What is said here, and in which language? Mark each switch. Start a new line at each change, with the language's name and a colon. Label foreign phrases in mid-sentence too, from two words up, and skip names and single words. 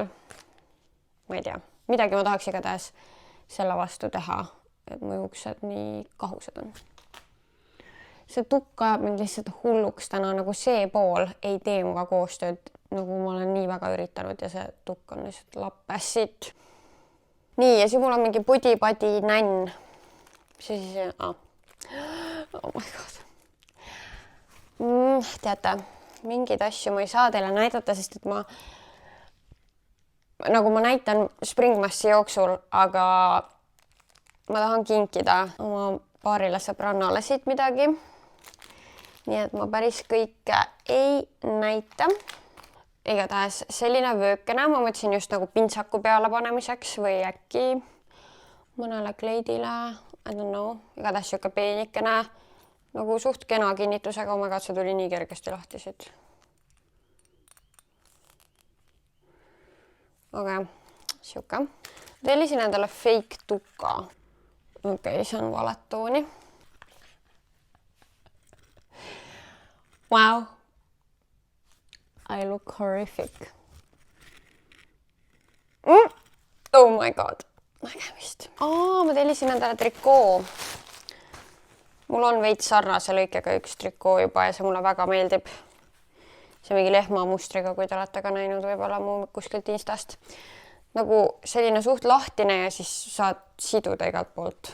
Estonian: Ma ei tea, midagi ma tahaks igatahes selle vastu teha, et mu juuksed nii kahused on. See tukk ajab mind lihtsalt hulluks täna, nagu see pool ei tee muga koostööd nagu ma olen nii väga üritanud ja see tukk on lihtsalt lappes siit. Nii, ja siis mul on mingi pudi-padi nänn. Mis see siis on?
English: Oh my god.
Estonian: Teate, mingeid asju ma ei saa teile näidata, sest et ma näitan Springmassi jooksul, aga ma tahan kinkida oma paarile sõbrannale siit midagi. Nii et ma päris kõike ei näita. Igatahes selline vöökene, ma mõtlesin just nagu pintsaku peale panemiseks või äkki mõnele kleidile,
English: I don't know,
Estonian: igatahes siuke peenikene, nagu suht kena kinnitusega,
English: oh my god,
Estonian: see tuli nii kergesti lahti siit. Okei, siuke. Tellisin endale fake tuka. Okei, see on valet tooni. Wow.
English: I look horrific. Oh my god.
Estonian: Nägemist. Ma tellisin endale trikoo. Mul on veits sarnase lõikega üks trikoo juba ja see mulle väga meeldib. See mingi lehma mustriga, kui te olete ka näinud võib-olla mu kuskilt Instast. Nagu selline suht lahtine ja siis saad siduda igalt poolt.